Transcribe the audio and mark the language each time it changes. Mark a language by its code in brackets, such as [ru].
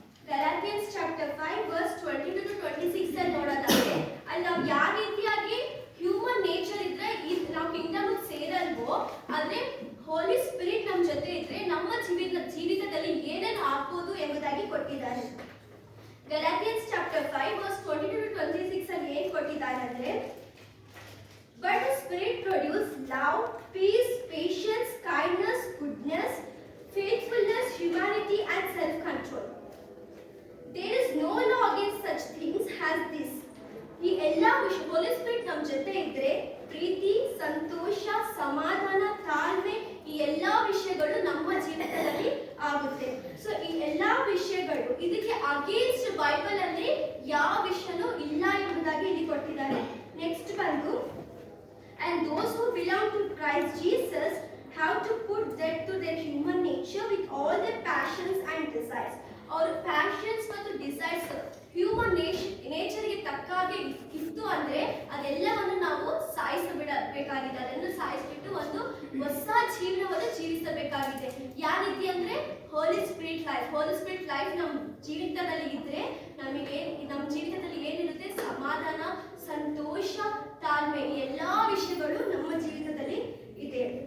[kn] ಗಲಾಟಿಯನ್ಸ್ chapter 5 verse 22 to 26 ಅಲ್ಲಿ ನೋಡೋದಾದ್ರೆ ಅಲ್ಲಿ ನಾವು ಯಾವ ರೀತಿಯಾಗಿ ಹ್ಯೂಮನ್ ನೇಚರ್ ಇದ್ರೆ ನಾವು ಕಿಂಗ್ಡಮ್ ಸೇರಲ್ವೋ, ಆದ್ರೆ ಹೋಲಿ ಸ್ಪಿರಿಟ್ ನಮ್ಮ ಜೊತೆ ಇದ್ರೆ ನಮ್ಮ ಜೀವಿತದಲ್ಲಿ ಏನೇನು ಆಗ್ಬೋದು ಎಂಬುದಾಗಿ ಕೊಟ್ಟಿದ್ದಾರೆ. ಗಲಾಟಿಯನ್ಸ್ ಚಾಪ್ಟರ್ 5 ವರ್ಸ್ 22 to 26 ಅಲ್ಲಿ ಏನು ಕೊಟ್ಟಿದ್ದಾರೆ ಅಂದ್ರೆ, [en] but the spirit produce love, peace, patience, kindness, goodness, faithfulness, humanity and self-control. There is no law against such things as this. [kn] ಈ ಎಲ್ಲ ಹೋಲಿ ಸ್ಪಿರಿಟ್ ನಮ್ಮ ಜೊತೆ ಇದ್ರೆ ಪ್ರೀತಿ, ಸಂತೋಷ, ಸಮಾಧಾನ, ತಾಳ್ಮೆ ಈ ಎಲ್ಲಾ ವಿಷಯಗಳು ನಮ್ಮ ಜೀವಿತದಲ್ಲಿ ಆಗುತ್ತೆ. ಸೊ ಈ ಎಲ್ಲಾ ವಿಷಯಗಳು ಇದಕ್ಕೆ ಅಗೇನ್ಸ್ಟ್ ಬೈಬಲ್ ಅಲ್ಲಿ ಯಾವ ವಿಷಯನೂ ಇಲ್ಲ ಎಂಬುದಾಗಿ ಇಲ್ಲಿ ಕೊಟ್ಟಿದ್ದಾರೆ. ನೆಕ್ಸ್ಟ್ ಬಂದು, [en] and those who belong to Christ Jesus have to put death to their human nature with all their passions and desires. Our passions [kn] ಮತ್ತು desires ಹ್ಯೂಮನ್ ನೇಚರ್ಗೆ ತಕ್ಕಾಗೆ ಇತ್ತು ಅಂದ್ರೆ ಅದೆಲ್ಲವನ್ನು ನಾವು ಸಾಯಿಸಬೇಕಾಗಿದೆ. ಅದನ್ನು ಸಾಯಿಸ್ಬಿಟ್ಟು ಒಂದು ಹೊಸ ಜೀವನವನ್ನು ಜೀವಿಸಬೇಕಾಗಿದೆ. ಯಾವ ರೀತಿ ಅಂದ್ರೆ ಹೋಲಿ ಸ್ಪಿರಿಟ್ ಲೈಫ್ ನಮ್ಮ ಜೀವಿತದಲ್ಲಿ ಇದ್ರೆ ನಮಗೆ ನಮ್ಮ ಜೀವಿತದಲ್ಲಿ ಏನಿರುತ್ತೆ, ಸಮಾಧಾನ, ಸಂತೋಷ, ತಾಳ್ಮೆ ಈ ಎಲ್ಲಾ ವಿಷಯಗಳು ನಮ್ಮ ಜೀವಿತದಲ್ಲಿ ಇದೆ.